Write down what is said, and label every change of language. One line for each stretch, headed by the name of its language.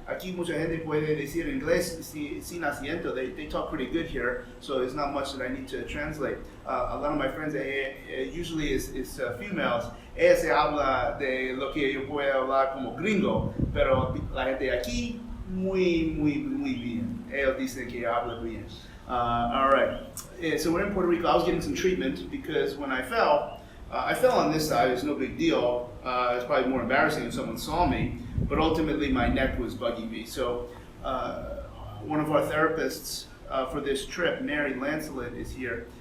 Spanish: Aquí mucha gente puede decir inglés sin acento.
English: They talk pretty good here, so it's not much that I need to translate. A lot of my friends, usually is females,
Spanish: ella se habla de lo que yo puedo hablar como gringo, pero la gente aquí, muy bien. Ellos dicen que habla bien.
English: All right, so we're in Puerto Rico. I was getting some treatment because when I fell on this side. It's no big deal. It's probably more embarrassing if someone saw me, but ultimately my neck was bugging me. So one of our therapists for this trip, Mary Lancelet, is here.